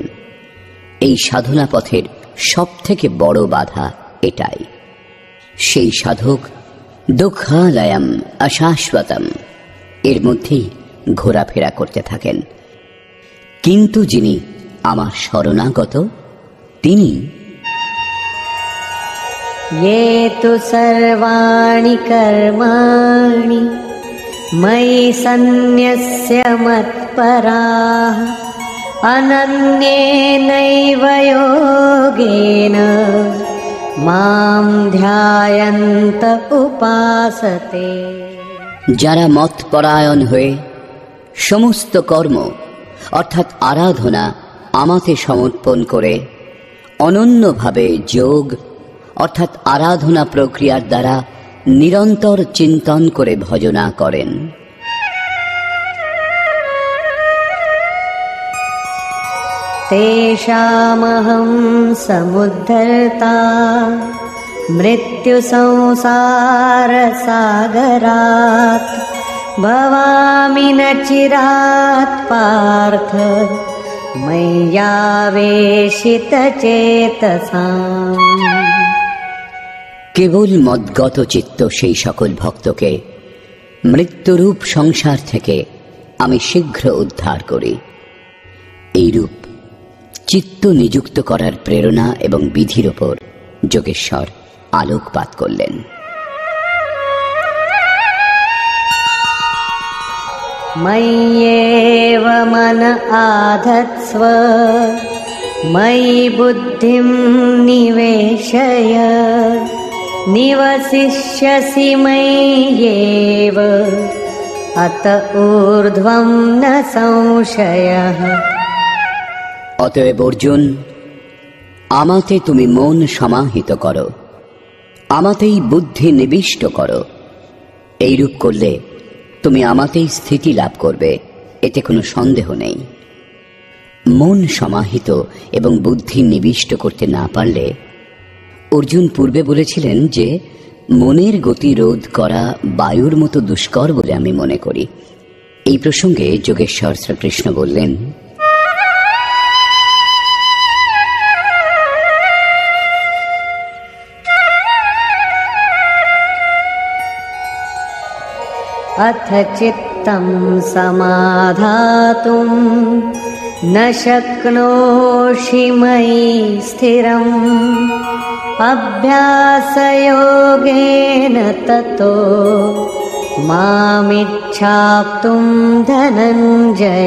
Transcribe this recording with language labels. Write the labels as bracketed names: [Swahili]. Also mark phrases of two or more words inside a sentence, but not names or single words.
[Bangla] এই সাধনা পথের সব থেকে বড় বাধা এটাই। সেই সাধক [Sanskrit] দুঃখালয়ম অশাশ্বতম [Bangla] এর মধ্যেই ঘোরাফেরা করতে থাকেন, কিন্তু যিনি আমার শরণাগত, তিনি [Sanskrit] ये तु सर्वाणि कर्माणि मयि सन्न्यस्य मत्पराः अनन्येनैव तथैव योगेन मां ध्यायन्त उपासते। [Bangla] যারা মতপরায়ণ হয়ে সমস্ত কর্ম অর্থাৎ আরাধনা আমাতে সমর্পণ করে অনন্যভাবে যোগ অর্থাৎ আরাধনা প্রক্রিয়ার দ্বারা নিরন্তর চিন্তন করে ভজনা করেন, [Sanskrit] तेषामहं समुद्धर्ता मृत्यु संसार सागरात् भवामि न चिरात् पार्थ मय्यावेशित चेतसाम्। [Bangla] কেবল মদগত চিত্ত সেই সকল ভক্তকে মৃত্যুরূপ সংসার থেকে আমি শীঘ্র উদ্ধার করি। এইরূপ চিত্ত নিযুক্ত করার প্রেরণা এবং বিধির ওপর যোগেশ্বর আলোকপাত করলেন। [Sanskrit] मय्येव मन आधत्स्व मयि बुद्धिं निवेशय निवसिष्यसि मय्येव अत ऊर्ध्वं न संशयः। [Bangla] অতএব অর্জুন, আমাতে তুমি মন সমাহিত করো, আমাতেই বুদ্ধি নিবিষ্ট করো। এইরূপ করলে তুমি আমাতেই স্থিতি লাভ করবে, এতে কোনো সন্দেহ নেই। মন সমাহিত এবং বুদ্ধি নিবিষ্ট করতে না পারলে, অর্জুন পূর্বে বলেছিলেন যে মনের গতি রোধ করা বায়ুর মতো দুষ্কর বলে আমি মনে করি। এই প্রসঙ্গে যোগেশ্বর শ্রীকৃষ্ণ বললেন, [Sanskrit] अथ चित्तं समाधातुं न शक्नोषि मयि स्थिरम् अभ्यासयोगेन ततो मामिच्छाप्तुं धनञ्जय।